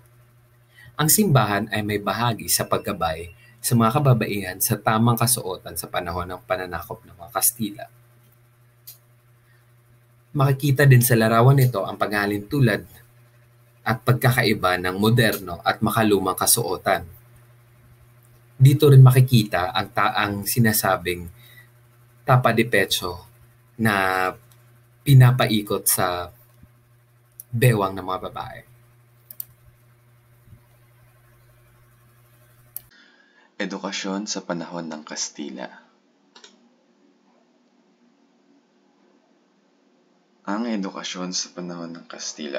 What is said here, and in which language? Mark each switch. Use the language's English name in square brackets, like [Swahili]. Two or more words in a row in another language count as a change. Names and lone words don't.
[Filipino] Ang simbahan ay may bahagi sa paggabay sa mga kababaihan sa tamang kasuotan sa panahon ng pananakop ng mga Kastila. Makikita din sa larawan nito ang paghalin tulad at pagkakaiba ng moderno at makalumang kasuotan. Dito rin makikita ang sinasabing [Spanish] tapa de pecho [Filipino] na pinapaikot sa bewang ng mga babae. Edukasyon sa panahon ng Kastila. Ang edukasyon sa panahon ng Kastila.